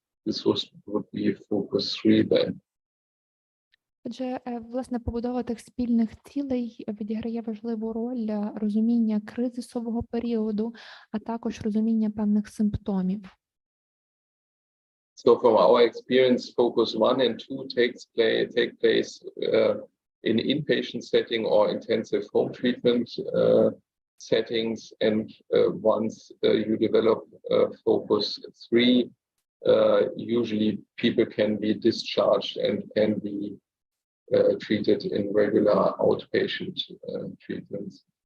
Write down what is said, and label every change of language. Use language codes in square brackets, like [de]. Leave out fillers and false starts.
[en] This would be focus 3 then. [uk] Отже, власне, побудова тих спільних цілей відіграє важливу роль для розуміння кризисового періоду, а також розуміння певних симптомів. [en] So from our experience, focus 1 and 2 take place in inpatient setting or intensive home treatment settings. And once you develop focus 3, usually people can be discharged and can be treated in regular outpatient treatments.